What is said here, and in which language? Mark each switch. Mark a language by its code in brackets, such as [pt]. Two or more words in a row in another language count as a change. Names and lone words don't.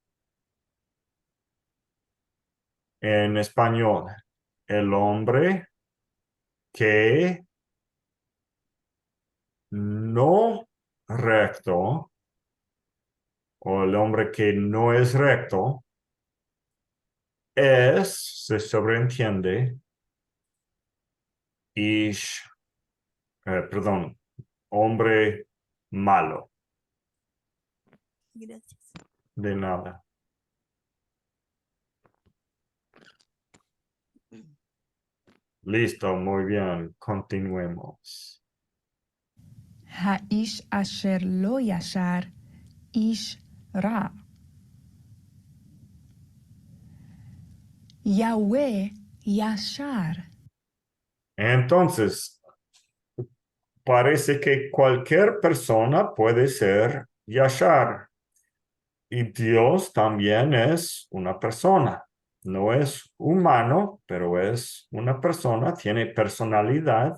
[es] En español, el hombre que no recto o el hombre que no es recto se sobreentiende, hombre malo. Gracias. De nada. Listo, muy bien. Continuemos. [he] האיש אשר לא ישר, איש רע. יהוה ישר. [es] Entonces, parece que cualquier persona puede ser Yashar. Y Dios también es una persona. No es humano, pero es una persona, tiene personalidad.